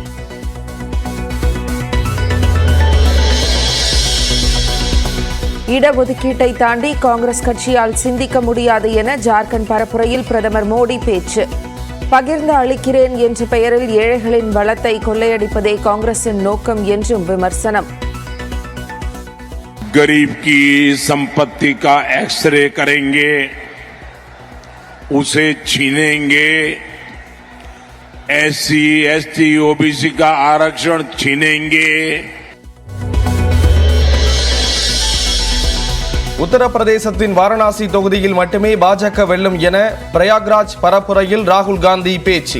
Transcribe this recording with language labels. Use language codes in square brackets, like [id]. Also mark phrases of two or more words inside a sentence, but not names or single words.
[ta] இடஒதுக்கீட்டை தாண்டி காங்கிரஸ் கட்சியால் சிந்திக்க முடியாது என ஜார்க்கண்ட் பரப்புரையில் பிரதமர் மோடி பேச்சு. பகிர்ந்து அளிக்கிறேன் என்ற பெயரில் ஏழைகளின் வளத்தை கொள்ளையடிப்பதே காங்கிரசின் நோக்கம் என்றும் விமர்சனம். [hi] गरीब की संपत्ति का एक्सरे करेंगे, उसे छीनेंगे, एससी, एसटी, ओबीसी का आरक्षण छीनेंगे. [ta] உத்தரப்பிரதேசத்தின் வாரணாசி தொகுதியில் மட்டுமே பாஜக வெல்லும் என பிரயாக்ராஜ் பரப்புரையில் ராகுல் காந்தி பேச்சு.